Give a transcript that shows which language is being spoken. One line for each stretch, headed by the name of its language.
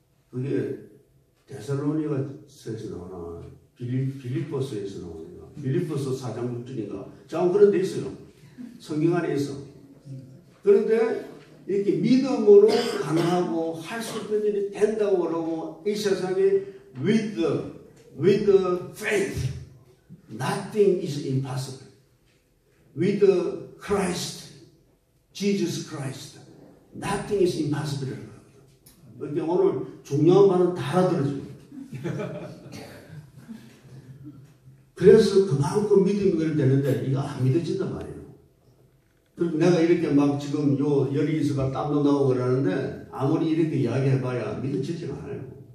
Korean: 그게 데살로니가서에서 나오나 빌립보서에서 나오나 빌립보서 4장 6절인가 자 그런 데 있어요. 성경 안에 있어. 그런데 이렇게 믿음으로 가능하고 할 수 있는 일이 된다고 그러고 이 세상에
English: with faith nothing is impossible. With Christ, Jesus Christ, nothing is impossible.
Korean: 그러니까 오늘 중요한 말은 다 알아들어지고. 그래서 그만큼 믿음이 되는데 이거 안 믿어진단 말이에요. 그리고 내가 이렇게 막 지금 요 열이 있어가 땀도 나고 그러는데 아무리 이렇게 이야기해봐야 믿어지지 않아요.